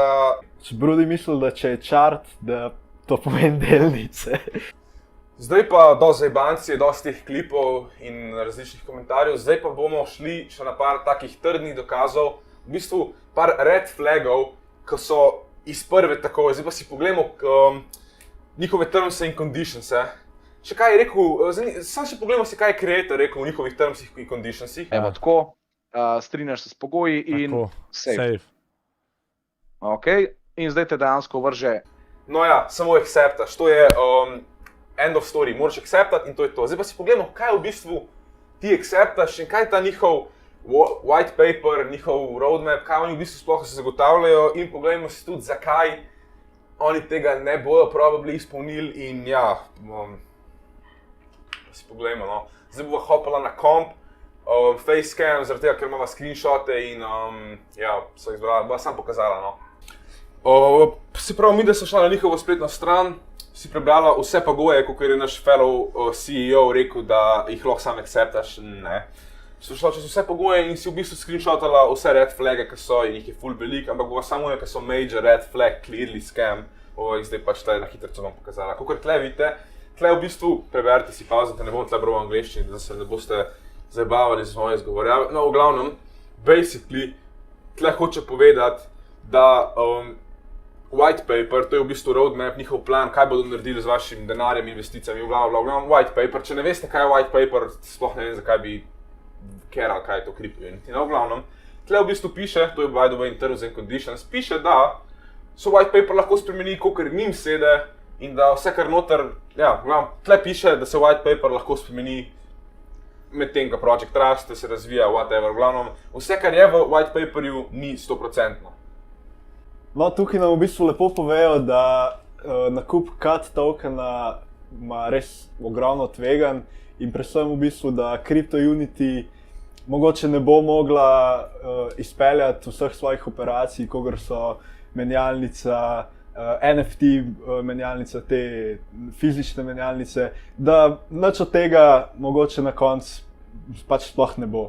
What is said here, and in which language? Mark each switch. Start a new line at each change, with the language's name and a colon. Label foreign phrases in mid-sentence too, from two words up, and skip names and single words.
Slovenian: Brudi mislil, da če je chart, da to pomeni delnice. Zdaj pa do zajbancije, dosti teh klipov in različnih komentarjev, zdaj pa bomo šli še na par takih trdnih dokazov, v bistvu par
English: red flagov,
Slovenian: ki so iz prve tako, zdaj pa si pogledamo njihove
English: terms and conditions.
Slovenian: Še kaj je rekel, samo še pogledamo si, kaj je creator rekel v njihovih
English: terms and conditionsih.
Slovenian: Evo tako. Strinjaš se s pogoji in save. Ok, in zdaj te dejansko vrže. No ja, samo acceptaš, to je
English: end of story,
Slovenian: moraš acceptati in to je to. Zdaj pa si pogledamo, kaj v bistvu ti acceptaš in kaj je ta njihov
English: white paper,
Slovenian: njihov roadmap, kaj oni v bistvu sploh se zagotavljajo in pogledamo si tudi, zakaj oni tega ne bodo probably izpolnili in ja, si pogledamo, no. Zdaj bova hopala na komp, facecam, zaradi tega, ker imamo screenshote in ja, so izbrala, bova sam pokazala, no. Se pravi, mi da so šla na njihovo spletno stran, si prebrala vse pogoje, kot je naš
English: fellow CEO
Slovenian: rekel, da jih lahko sam acceptaš, ne. So šla čez vse pogoje in si v bistvu screenshotala vse
English: red flage,
Slovenian: ki so in jih je full velik, ampak bova samo ki so
English: major red flag, clearly scam,
Slovenian: Zdaj pač tle na hitro vam pokazala. Kakor tle vidite, tle v bistvu preberite si pauzite, ne bom tle bral v angleščini, da se ne boste zabavali z moje izgovorjave. No, v glavnem, basically, tle hoče povedati, da
English: white paper,
Slovenian: to je v bistvu roadmap, njihov plan, kaj bodo naredili z vašim denarjem, investicijami, v glavnem
English: white paper.
Slovenian: Če ne veste, kaj je
English: white paper,
Slovenian: sploh ne vem, zakaj bi keral, kaj je to CryptoUnity. No, v glavnem, tle v bistvu piše, to je
English: by the way in terms and conditions,
Slovenian: piše, da so
English: white paper
Slovenian: lahko spremeni, kolikor njim sede in da vse kar noter, ja, tle piše, da se
English: white paper
Slovenian: lahko spremeni med tem, ko projekt raste, se razvija, whatever, v glavnem, vse kar je v
English: white paperju
Slovenian: ni 100%. No, tukaj nam v bistvu lepo povejo, da nakup CAT tokena ima res ogromno tveganj in predvsem v bistvu, da CryptoUnity mogoče ne bo mogla izpeljati vseh svojih operacij, kogar so menjalnica, NFT menjalnica, te fizične menjalnice, da nič od tega mogoče na koncu pač sploh ne bo.